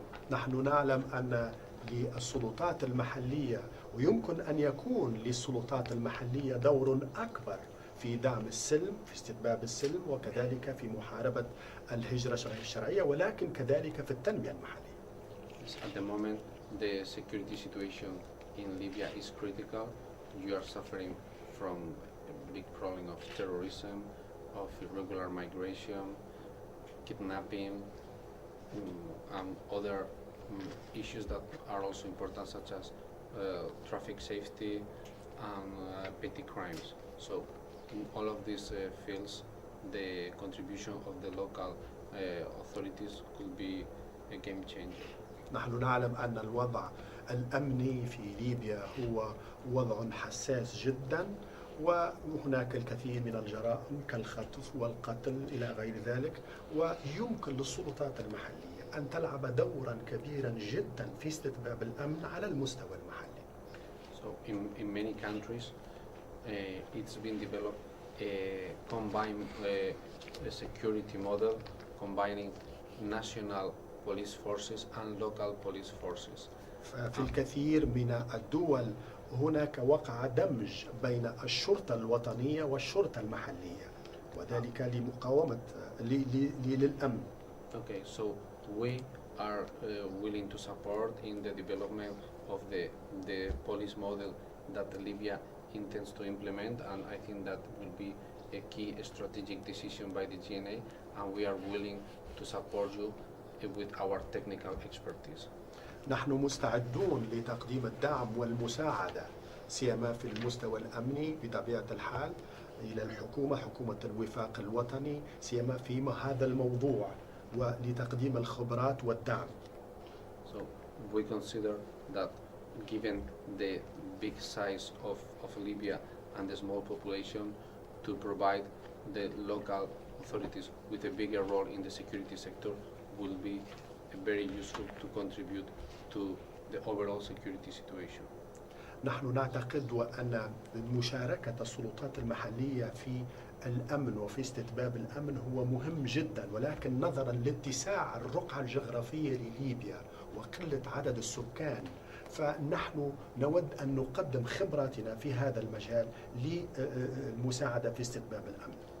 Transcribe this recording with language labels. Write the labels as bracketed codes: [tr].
[ar] نحن نعلم أن للسلطات المحلية ويمكن أن يكون للسلطات المحلية دور أكبر في دعم السلم، في استتباب السلم، وكذلك في محاربة الهجرة غير الشرعية، ولكن كذلك في التنمية المحلية. [en] At the moment, the security situation in Libya is critical. You are suffering from a big problem of terrorism, of irregular migration, kidnapping, and other issues that are also important, such as traffic safety and petty crimes. So in all of these fields, the contribution of the local authorities could be a game changer. [ar] نحن نعلم أن الوضع الأمني في ليبيا هو وضع حساس جدا، وهناك الكثير من الجرائم كالخطف والقتل إلى غير ذلك، ويمكن للسلطات المحلية أن تلعب دورا كبيرا جدا في استتباب الأمن على المستوى المحلي. [en] So in many countries, it's been developed a combined security model combining national police forces and local police forces. [ar] في الكثير من الدول هناك وقع دمج بين الشرطة الوطنية والشرطة المحلية، وذلك لمقاومة للأمن. [en] Okay, so we are willing to support in the development of the police model that Libya intends to implement, and I think that will be a key strategic decision by the GNA, and we are willing to support you with our technical expertise. [ar] نحن مستعدون لتقديم الدعم والمساعدة سيما في المستوى الأمني بطبيعة الحال إلى الحكومة، حكومة الوفاق الوطني، سيما في هذا الموضوع، ولتقديم الخبرات والدعم. [en] So we consider that given the big size of Libya and the small population, to provide the local authorities with a bigger role in the security sector will be very useful to contribute to the overall security situation. [ar] نحن نعتقد وأن مشاركة السلطات المحلية في الأمن وفي استتباب الأمن هو مهم جدا، ولكن نظرا لاتساع الرقعة الجغرافية لليبيا وقلة عدد السكان، فنحن نود أن نقدم خبراتنا في هذا المجال للمساعدة في استتباب الأمن.